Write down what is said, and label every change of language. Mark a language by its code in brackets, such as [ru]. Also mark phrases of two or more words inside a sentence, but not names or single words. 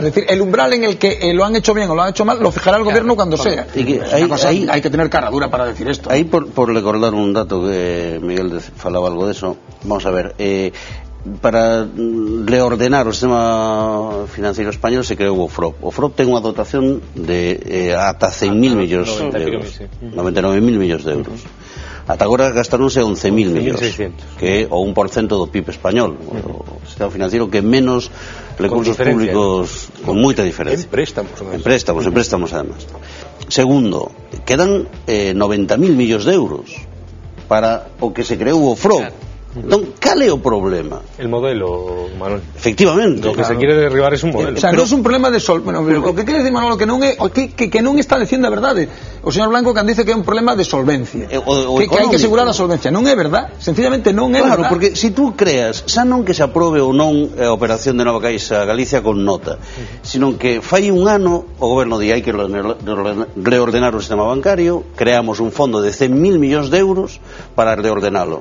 [es] Es decir, el umbral en el que lo han hecho bien o lo han hecho mal lo fijará el gobierno cuando sea. Hay que tener cara dura para decir esto. Ahí, por recordar un dato que Miguel falaba algo de eso, vamos a ver, [gl] para reordenar o sistema financiero español se creou o FROP. O FROP ten unha dotación de ata 100.000 millóns de euros, 99.000 millóns de euros. Ata agora gastáronse 11.000 millóns, que é o 1% do PIB español, o sistema financiero que menos recursos públicos, con moita diferencia. [es] En préstamos además. [gl] Segundo, quedan 90.000 millóns de euros para o que se creou o FROP. Entón, cal é o problema? [es] El modelo, Manuel. Efectivamente. Lo que se quiere derribar es un modelo. [gl] O sea, non é un problema de bueno, o que quere decir Manolo que non é que non está dicindo a verdade. O señor Blanco que dice que é un problema de solvencia. Que hai que asegurar a solvencia. Non é verdad. Sencillamente non é verdad. Claro, porque se tú creas, xa non que se aprobe ou non a operación de Nova Caixa Galicia con nota, sino que fai un ano o goberno di hai que reordenar o sistema bancario, creamos un fondo de 100.000 millóns de euros para reordenalo.